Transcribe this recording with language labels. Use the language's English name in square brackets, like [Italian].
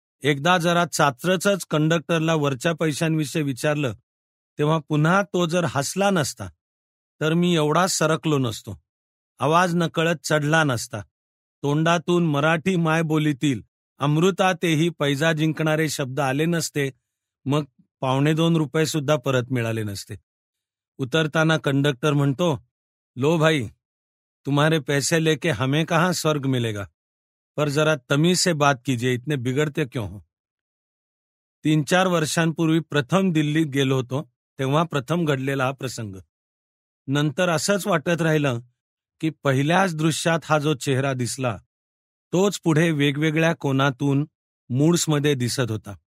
[Marathi] एकदा जरा चाचरच कंडक्टरला वरच्या पैशांविषयी विचारलं तेव्हा पुन्हा तो जर हसला नसता तर मी एवढा सरकलो नसतो. आवाज नकळत चढला नसता. तोंडातून मराठी मायबोलीतील अमृतातेही पैजा जिंकणारे शब्द आले नसते. मग 2.25 रुपये सुद्धा परत मिळाले नसते. उतरताना कंडक्टर म्हणतो, [Hindi] लो भाई, तुम्हारे पैसे लेके हमें कहाँ स्वर्ग मिलेगा, पर जरा तमीज से बात कीजिए, इतने बिगड़ते क्यों हो. [Marathi] 3-4 वर्षांपूर्वी प्रथम दिल्लीत गेलो होतो तेव्हा प्रथम घडलेला हा प्रसंग. नंतर असंच वाटत राहिलं की पहिल्याच दृश्यात हा जो चेहरा दिसला तोच पुढे वेगवेगळ्या कोनातून मूड्समध्ये दिसत होता.